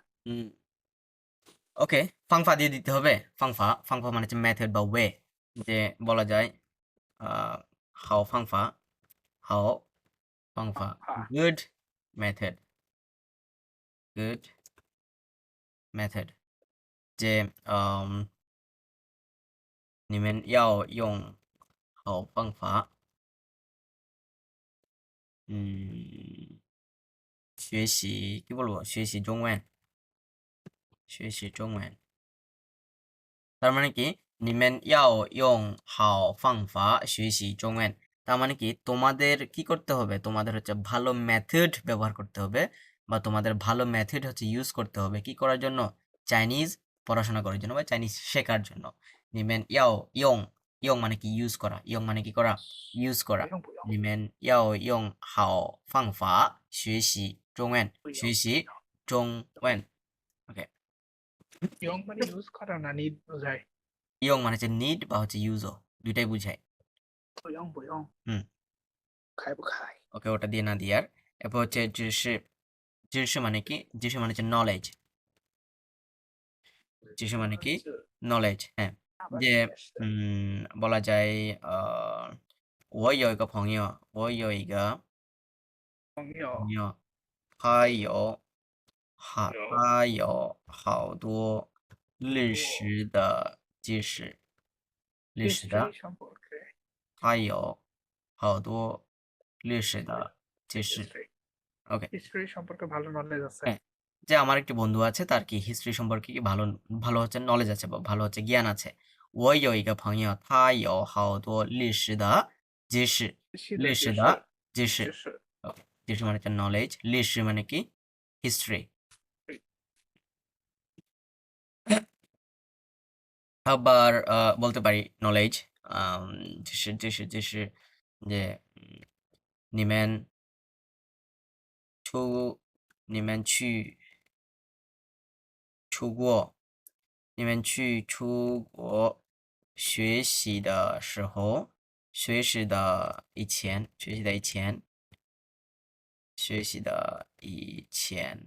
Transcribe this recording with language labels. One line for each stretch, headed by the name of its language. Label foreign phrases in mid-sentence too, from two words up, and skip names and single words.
Bangla: ওকে, ফাংফা দিয়ে দিতে হবে। ফাংফা মানে হচ্ছে মেথড বা ওয়ে, যে বলা যায়
Chinese: 好方法
English: good method,
Bangla: যে
Chinese: 你们要用好方法
Bangla: 学习，কি বলবো,
Chinese: 学习中文，
Bangla: তার মানে কি
Chinese: 你们要用好方法学习中文,
Bangla: তার মানে কি তোমাদের কি করতে হবে, তোমাদের হচ্ছে ভালো মেথড ব্যবহার করতে হবে, বা তোমাদের ভালো মেথড হচ্ছে ইউজ করতে হবে কি করার জন্য? চাইনিজ পড়াশোনা করার জন্য বা চাইনিজ শেখার জন্য।
Chinese: 你们要用
Bangla: মানে কি ইউজ করা, ইয়ং মানে কি করা, ইউজ করা।
Chinese: 你们要用好方法学习中文，学习中文。OK,
Bangla: ইয়ং মানে ইউজ করা না, নিড বোঝায়। ইয়ং মানে হচ্ছে নিড বা হচ্ছে ইউজও দুইটাই বুঝায়
Chinese: 不用不用， হুম 开不开？
Bangla: ওকে ওটা দিয়ে না দিয়ে আর এরপর হচ্ছে 知识 মানে কি 知识 মানে হচ্ছে নলেজ 知识 মানে কি নলেজ হ্যাঁ
Chinese: 大半
Bangla: যে
Chinese: 也是
Bangla: বলা যায়
Chinese: 我有一个朋友我有一个朋友朋友他有好多历史的知识历史的
Bangla: history সম্পর্কে
Chinese: 他有好多历史的知识
English: history ওকে
Bangla: history সম্পর্কে ভালো নলেজ আছে হ্যাঁ যে আমার একটি বন্ধু আছে তার কি হিস্ট্রি সম্পর্কে কি ভালো ভালো হচ্ছে নলেজ আছে বা ভালো হচ্ছে জ্ঞান আছে
Chinese: 我有一个朋友他有好多历史的知识
Bangla: 历史的知识
Chinese: 知识
Bangla: ওকে知识মানে হচ্ছে নলেজ 历史 মানে কি হিস্ট্রি আবার বলতে পারি নলেজ 知识যে
Chinese: 你们你们出过你们去出国学习的时候，学习的以前，学习的以前，学习的以前，